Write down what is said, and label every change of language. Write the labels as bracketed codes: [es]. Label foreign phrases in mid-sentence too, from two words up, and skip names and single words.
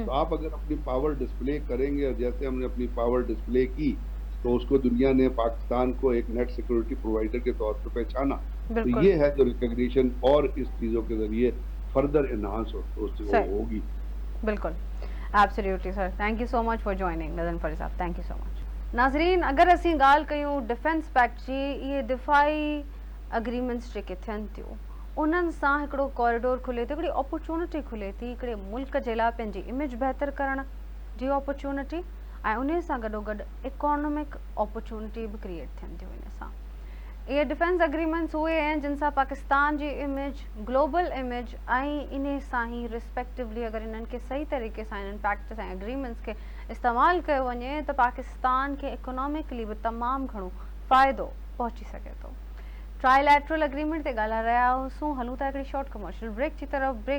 [ur] تو آپ اگر اپنی [en] power display [ur] کریں گے، اور جیسے ہم نے اپنی [en] power display [ur] کی تو اس کو دنیا نے پاکستان کو ایک [en] net security provider [ur] کے طور پہ پہچانا. تو بالکل. یہ ہے جو ریکگنیشن اور اس چیزوں کے ذریعے [en] further enhance [ur] صحیح. ہوگی. [en] بالکل. absolutely sir. Thank you so much for joining نظن فری صاحب. Thank you so much. [sd] ناظرین اگر اسی گال کیوں [en] defence pact [sd] جی یہ دفاعی اگریمنٹس جو थियनि थियूं उन्हनि सां हिकिड़ो कॉरिडोर खुले थी, हिकिड़ी अपॉर्चुनिटी खुले थी हिकिड़े मुल्क जे लाइ पंहिंजी इमेज बहितर करण जी अपॉर्चुनिटी, ऐं उन सां गॾोगॾु [en] economic opportunity [sd] बि क्रिएट थियनि थियूं इन सां. ये [en] defence agreements [ur] ہوئے ہیں [sd] जिन सां पाकिस्तान जी इमेज [en] global image [sd] ऐं इन सां ई रिस्पेक्टिवली अगर इन्हनि खे सही तरीक़े सां इन्हनि पैक्ट्स ऐं एग्रीमेंट्स के इस्तेमालु कयो वञे त पाकिस्तान खे इकोनॉमिकली बि तमामु घणो फ़ाइदो पहुची सघे थो. [en] trilateral agreement [sd] ते ॻाल्हाए रहिया हुआसीं. हलूं था हिकिड़ी [en] short commercial break [sd] जी तरफ़.